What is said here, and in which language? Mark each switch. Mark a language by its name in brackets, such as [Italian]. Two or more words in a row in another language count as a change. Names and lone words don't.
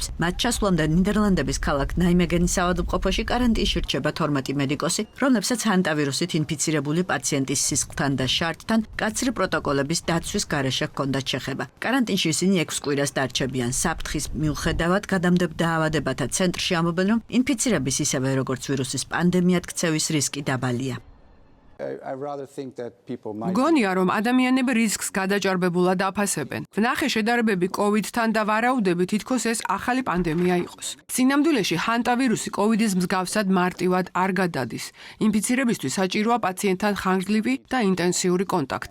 [Georgian] მათ ჩასვლამდე ნიდერლანდების ქალაქ ნაიმეგენის ავადმყოფოში კარანტინში რჩება 12 მედიკოსი, რომლებსაც ჰანტავირუსით ინფიცირებული პაციენტის სისხლთან და შარდთან კაცრი პროტოკოლების დაცვის გარეშე ჰქონდათ შეხება. კარანტინში ისინი 6 კვირას დარჩებიან. საფრთხის მიუხედავად გადამდებთ დაავადებათა ცენტრში ამბობენ, რომ ინფიცირების ისევე როგორც ვირუსის პანდემიად ქცევის რისკი დაბალია. [English] I rather think that people might [Georgian] მგონია, რომ ადამიანები რისკს გადაჭარბებულად აფასებენ. ვნახე შედარებები COVID-თან და ვარაუდები თითქოს ეს ახალი პანდემია იყოს. სინამდვილეში ჰანტავირუსი COVID-ის მსგავსად მარტივად არ გადადის. ინფიცირებისთვის საჭიროა პაციენტთან ხანგრძლივი და ინტენსიური კონტაქტი.